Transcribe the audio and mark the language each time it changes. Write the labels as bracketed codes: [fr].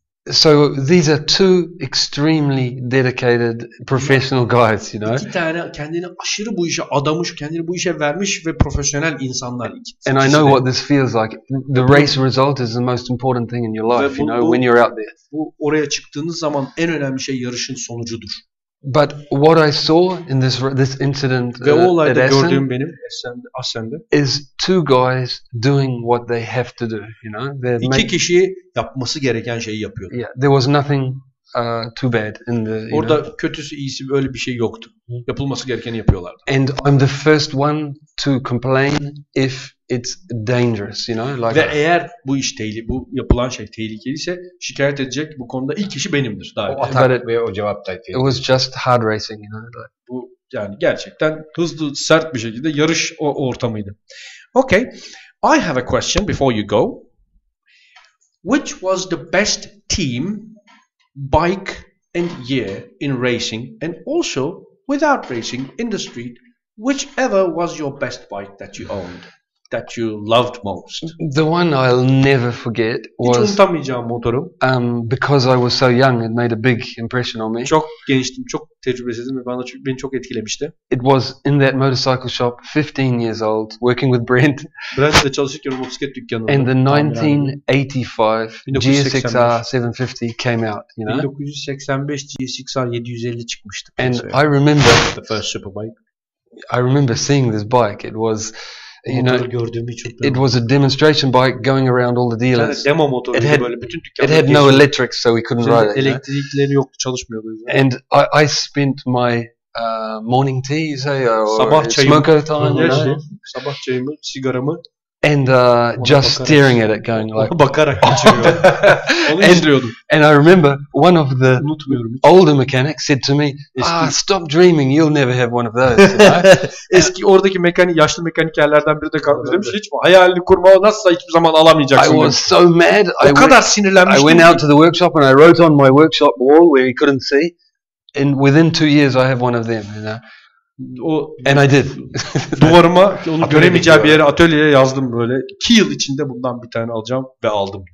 [en] So these are two extremely dedicated professional guys, you know. [tr] İki tane kendini aşırı bu işe adamış, kendini bu işe vermiş ve profesyonel insanlar. [en] And I know what this feels like. The race result is the most important thing in your life, you know, when you're out there. [tr] Bu oraya çıktığınız zaman en önemli şey yarışın sonucudur. [en] But what I saw in this incident [tr] ve o olayda gördüğüm benim Assen'de [en] is two guys doing what they have to do, you know. [tr] İki kişi yapması gereken şeyi yapıyor. [en] Yeah, there was nothing too bad in the. [tr] Orada kötüsü iyisi böyle bir şey yoktu. Yapılması gerekeni yapıyorlardı. [en] And I'm the first one to complain if it's dangerous, you know. Like [tr] ve eğer bu iş bu yapılan şey tehlikeliyse şikayet edecek bu konuda ilk kişi benimdir. O atak ve o cevap da. [en] It was just hard racing, you know. Like. [tr] Bu yani gerçekten hızlı, sert bir şekilde yarış ortamıydı. [en] Okay, I have a question before you go. Which was the best team, bike and year in racing, and also without racing in the street? Whichever was your best bike that you owned, that you loved most? The one I'll never forget was. [tr] Hiç unutamayacağım motorum. [en] Because I was so young, it made a big impression on me. [tr] Çok gençtim, çok tecrübesizdim ve beni çok etkilemişti. [en] It was in that motorcycle shop, 15 years old, working with Brent. [tr] Brent'le çalışırken motosiklet dükkanında. [en] And the 1985 GSXR 750 came out, you know. [tr] 1985 GSXR 750 çıkmıştı. [en] And I remember the first superbike. I remember seeing this bike. It was, you know, it was a demonstration bike going around all the dealers. [tr] Demo motoru böyle bütün dükkanlarda. [en] It had no electrics, so we couldn't ride it. [tr] Elektrikleri yoktu, çalışmıyordu. [en] And I spent my morning tea, you say, or [tr] sabah [en] smoker time, [tr] sabah çayımı, sigaramı. [en] And just staring at it, going like. [tr] Bakarak geçiriyorum. Onu izliyordum. [en] And I remember one of the older mechanics said to me, "Stop dreaming, you'll never have one of those." You know? [tr] Eski oradaki yaşlı mekanikerlerden biri de demiş, hiç hayalini kurma, nasılsa hiçbir zaman alamayacaksın. [en] I was so mad. [tr] O kadar sinirlenmiştim. [en] I went out to the workshop and I wrote on my workshop wall where he couldn't see. And within 2 years, I have one of them. You know. And I did. [tr] Duvarıma onu göremeyeceği bir yere, atölyeye yazdım böyle. 2 yıl içinde bundan bir tane alacağım ve aldım.